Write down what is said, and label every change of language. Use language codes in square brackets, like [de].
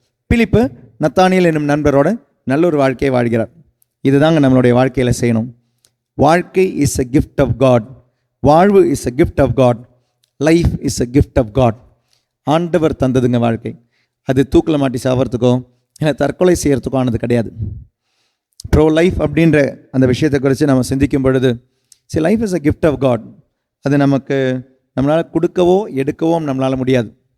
[ta] பிலிப்பு நத்தானியேல் என்னும் நண்பரோட நல்ல ஒரு வாழ்க்கையை வாழ்கிறார். இதுதாங்க நம்மளுடைய வாழ்க்கையில் செய்யணும். வாழ்க்கை [en] Is a gift of God. [ta] வாழ்வு [en] Is a gift of God. Life is a gift of God. [ta] ஆண்டவர் தந்ததுங்க வாழ்க்கை. அது தூக்கில் மாட்டி சாவறதுக்கோ இல்லை தற்கொலை செய்கிறதுக்கோ ஆனது கிடையாது. ப்ரோ லைஃப் அப்படின்ற அந்த விஷயத்தை குறித்து நம்ம சிந்திக்கும் பொழுது, சரி, [en] Life is a gift of God. [ta] அது நம்மளால் கொடுக்கவோ எடுக்கவோ நம்மளால் முடியாது.